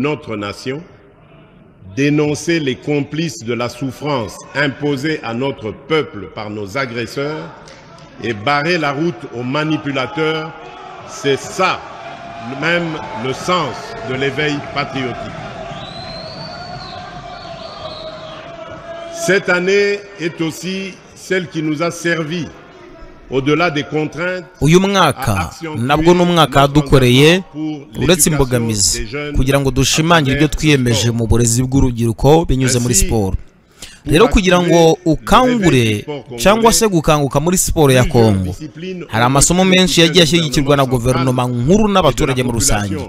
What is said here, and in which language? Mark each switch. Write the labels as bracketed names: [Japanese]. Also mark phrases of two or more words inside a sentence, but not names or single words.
[French] notre nation, dénoncer les complices de la souffrance imposée à notre peuple par nos agresseurs et barrer la route aux manipulateurs, c'est ça même le sens de l'éveil patriotique. Cette année est aussi celle qui nous a servi au-delà des contraintes. [Kinyarwanda] Uyu mwaka nabwo n'umwaka wadukoreye uretse imbogamizi kugira ngo dushimangire ibyo twiyemeje mu burezi bw'urubyiruko binyuze muri siporo. Rero kugira ngo ukangure cyangwa se gukanguka muri siporo ya Kongo, hari amasomo menshi yagiye ashyigikirwa na guverinoma nkuru n'abaturage muri rusange.